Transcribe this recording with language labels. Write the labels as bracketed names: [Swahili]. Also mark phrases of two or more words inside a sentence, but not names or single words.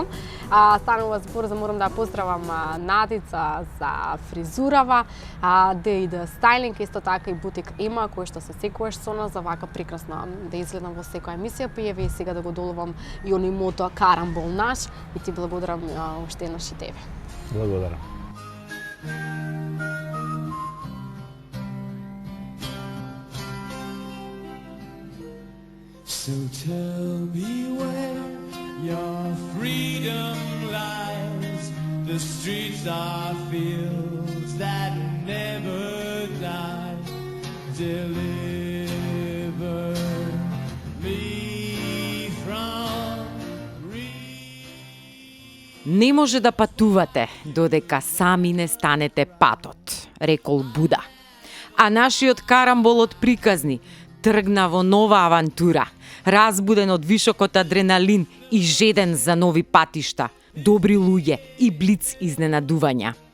[Macedonian] Станува збор за морам да поздравам Надица за фризурава, да стајлинг, исто така и бутик Ема, кој што се секогаш со нас за вака прекрасна да изгледам во секоја емисија, пиеви, и сега да го долувам и оној мото карамбол наш, и ти благодарам уште еднаш и тебе. Благодарам. [English] So tell me where your freedom lies. The streets are fields that never die. Deliver me from [Macedonian] Не може да патувате додека сами не станете патот, рекол Буда. А нашиот карамбол од приказни тргна во нова авантура, разбуден од вишокот адреналин и жеден за нови патишта, добри луѓе и блиц изненадувања.